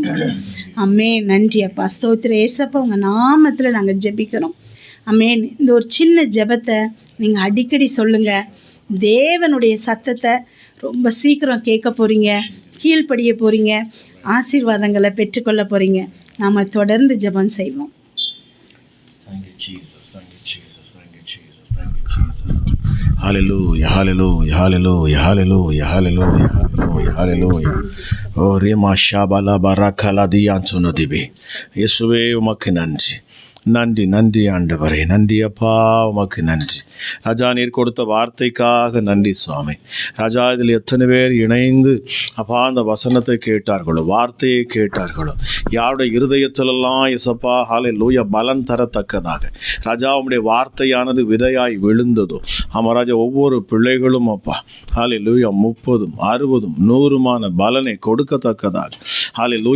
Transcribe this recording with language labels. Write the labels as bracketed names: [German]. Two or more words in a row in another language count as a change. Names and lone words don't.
[Tamil] ஆமென். நன்றி அப்பா, ஸ்தோத்திர ஏசப்பா. உங்கள் நாமத்தில் நாங்கள் ஜெபிக்கிறோம். ஆமென். இந்த ஒரு சின்ன ஜெபத்தை நீங்கள் அடிக்கடி சொல்லுங்கள். தேவனுடைய சத்தத்தை ரொம்ப சீக்கிரம் கேட்க போகிறீங்க, கீழ்ப்படிய போகிறீங்க, ஆசீர்வாதங்களை பெற்றுக்கொள்ள போகிறீங்க. நாம் தொடர்ந்து ஜெபம் செய்வோம். [English] Thank you, Jesus. Thank you, Jesus. Thank you, Jesus. Thank you, Jesus. Hallelujah, hallelujah, hallelujah, hallelujah, hallelujah, hallelujah, hallelujah. Oh, Rema Shabala Barakala Diyantuno Dibi. [Tamil] இயேசுவே உமக்கு நன்றி. நன்றி நன்றி ஆண்டவரே, நன்றி அப்பா, உமக்கு நன்றி ராஜா. நீர் கொடுத்த வார்த்தைக்காக நன்றி சுவாமி. ராஜா, இதில் எத்தனை பேர் இணைந்து அப்பா அந்த வசனத்தை கேட்டார்களோ, வார்த்தையை கேட்டார்களோ, யாருடைய இருதயத்திலெல்லாம் இசப்பா ஹல்லேலூயா பலன் தரத்தக்கதாக ராஜா உம்முடைய வார்த்தையானது விதையாய் விழுந்ததோ, ஆமாம் ராஜா, ஒவ்வொரு பிள்ளைகளும் அப்பா ஹல்லேலூயா 30, 60, 100 பலனை கொடுக்கத்தக்கதாக ஹல்லேலூயா.